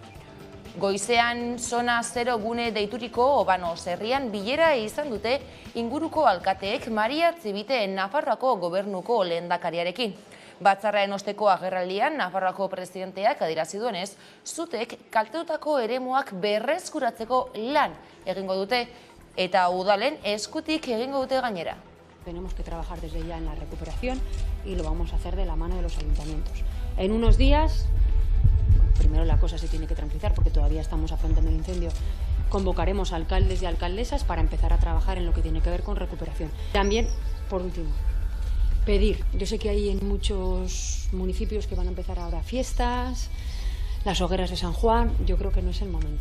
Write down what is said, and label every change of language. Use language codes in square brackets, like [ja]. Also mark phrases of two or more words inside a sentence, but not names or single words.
[eu] Goizean zona zero gune deituriko Obanos herrian bilera izan dute inguruko alkateek Maria Txibite Nafarroako gobernuko lehendakariarekin. Batzarraren osteko agerraldian Nafarroako presidenteak adierazi duenez, zutek kaltetutako eremuak berreskuratzeko lan egingo dute eta udalen eskutik egingo dute gainera. [es] Tenemos que trabajar desde ya en la recuperación y lo vamos a hacer de la mano de los ayuntamientos. En unos días, primero la cosa se tiene que tranquilizar porque todavía estamos afrontando el incendio, convocaremos a alcaldes y alcaldesas para empezar a trabajar en lo que tiene que ver con recuperación. También, por último, pedir, yo sé que hay en muchos municipios que van a empezar ahora fiestas, las hogueras de San Juan, yo creo que no es el momento.